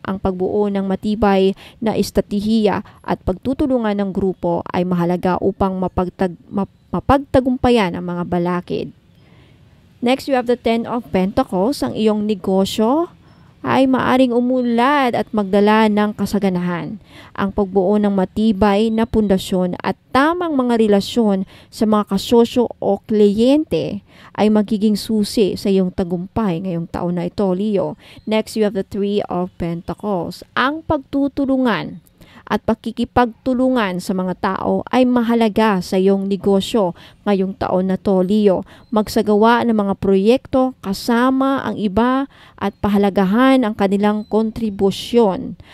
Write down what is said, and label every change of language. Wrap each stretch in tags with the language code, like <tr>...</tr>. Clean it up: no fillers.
<tl>Ang pagbuo ng matibay na estratehiya at pagtutulungan ng grupo ay mahalaga upang mapagtagumpayan ang mga balakid.</tl> <en>Next, you have the Ten of Pentacles.</en> <tl>Ang iyong negosyo ay maaring umunlad at magdala ng kasaganahan. Ang pagbuo ng matibay na pundasyon at tamang mga relasyon sa mga kasosyo o kliyente ay magiging susi sa iyong tagumpay ngayong taon na ito, Leo.</tl> <en>Next, you have the Three of Pentacles.</en> <tl>Ang pagtutulungan at pakikipagtulungan sa mga tao ay mahalaga sa iyong negosyo ngayong taon na to, Leo. Magsagawa ng mga proyekto kasama ang iba at pahalagahan ang kanilang kontribusyon.</tl>